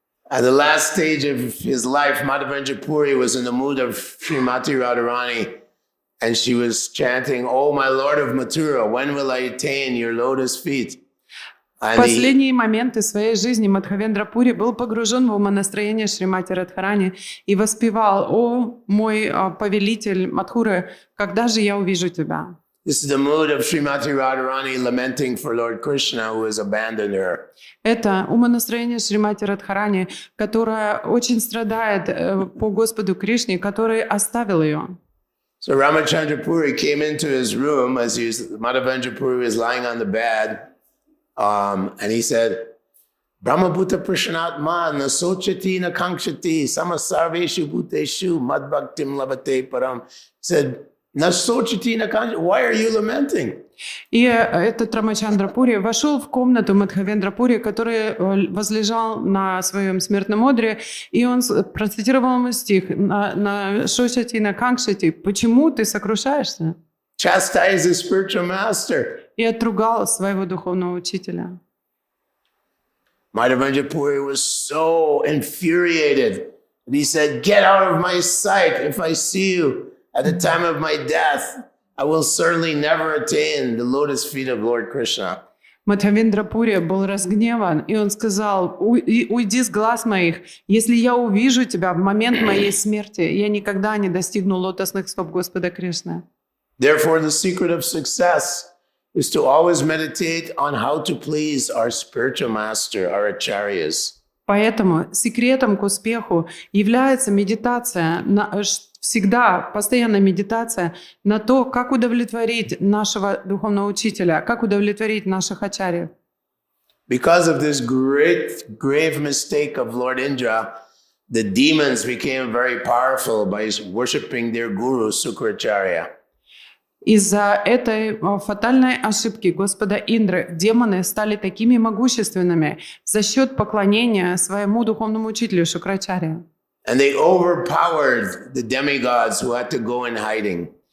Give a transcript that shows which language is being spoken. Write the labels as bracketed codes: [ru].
[en] At the last stage of his life, Madhavendra Puri was in the mood of Srimati Radharani, and she was chanting, "Oh, my Lord of Mathura, when will I attain your lotus feet?" [ru] В последние моменты своей жизни Мадхавендрапури был погружен в умонастроение Шримати Радхарани и воспевал: «О, мой повелитель Мадхуры, когда же я увижу тебя?» [en] This is the mood of Srimati Radharani lamenting for Lord Krishna, who has abandoned her. [ru] Это умонастроение Шримати Радхарани, которая очень страдает по Господу Кришне, который оставил ее. [en] So Ramachandra Puri came into his room as Madhavendra Puri was lying on the bed, and he said, [sa] "Brahmabhuta Prashanatma nasochati nakanksati samasarveshu bhuteshu madbhaktim lavate param." [en] He said, [sa] "Nasochati nakanksati, [en] why are you lamenting?" [ru] И этот Рамачандрапури вошел в комнату Мадхавендрапури, который возлежал на своем смертном одре, и он процитировал ему стих на Шошати, на Канкшати: «Почему ты сокрушаешься?» [en] Chastise the spiritual master. [ru] И отругал своего духовного учителя. [en] Madhavendra Puri was so infuriated that he said, "Get out of my sight. If I see you at the time of my death, I will certainly never attain the lotus feet of Lord Krishna." [ru] Мадхавендрапури был разгневан, и он сказал: «Уйди с глаз моих. Если я увижу тебя в момент моей смерти, я никогда не достигну лотосных стоп Господа Кришны». [en] Therefore, the secret of success is to always meditate on how to please our spiritual master, our acharyas. [ru] Поэтому секретом к успеху является медитация, всегда постоянная медитация на то, как удовлетворить нашего духовного учителя, как удовлетворить наших ачарьев. [en] Because of this great, grave mistake of Lord Indra, the demons became very powerful by worshipping their guru, Sukracharya. [ru] Из-за этой фатальной ошибки Господа Индры демоны стали такими могущественными за счет поклонения своему духовному учителю Шукрачарье. [en] And they overpowered the demigods who had to go in hiding.